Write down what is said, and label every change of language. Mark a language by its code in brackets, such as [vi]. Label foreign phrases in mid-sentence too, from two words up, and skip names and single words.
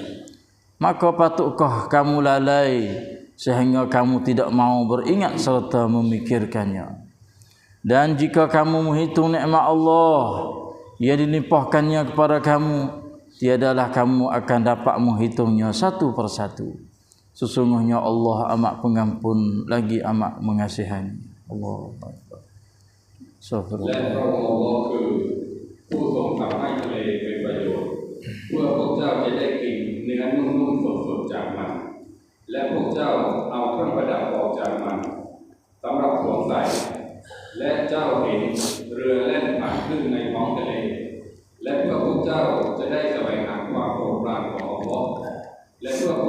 [ms] Maka patutkah kamu lalai sehingga kamu tidak mau beringat serta memikirkannya? Dan jika kamu menghitung nikmat Allah yang dilimpahkannya kepada kamu, tiadalah kamu akan dapat menghitungnya satu persatu. Sesungguhnya Allah amat pengampun lagi amat mengasihani. [ar] Allahu Akbar. [th] และพระองค์อัลลอฮ์คือผู้ทรงทำให้ทะเลเป็นประโยชน์เมื่อพวกเจ้าจะได้กินเนื้อ เจ้าเอาเครื่องประดับออกจากมันสำหรับสวมใส่และเจ้าเห็นเรือแล่นผ่านคลื่นในท้องทะเลและเพื่อพวกเจ้าจะได้แสวงหาความโปรดปรานของอัลเลาะห์และเพื่อพว